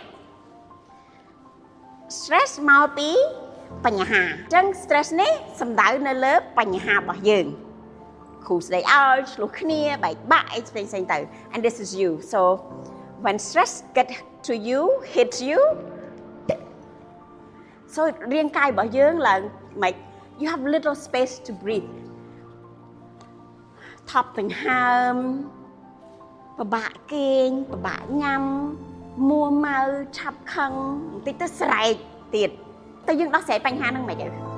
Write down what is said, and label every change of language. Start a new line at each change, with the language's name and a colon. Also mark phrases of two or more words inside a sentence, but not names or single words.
Khmer: stress មកពីបញ្ហាអញ្ចឹង stress នេះសំដៅនៅលើបញ្ហារបស់យើងគ្រូស្ដីឲ្យឆ្លោះគ្នាបែកបាក់អីផ្សេងៗទៅ
English: and this is you so when stress get to you hit you
Khmer: so រាងកាយរបស់យើងឡើងមិន
English: you have little space to breathe
Khmer: ថប់ដង្ហើម ពិបាកគេងពិបាកញ៉ាំមួម៉ៅឆាប់ខឹងបន្តិចទៅស្រែកទៀតតែយើងដោះស្រាយបញ្ហាហ្នឹងមិនទៅ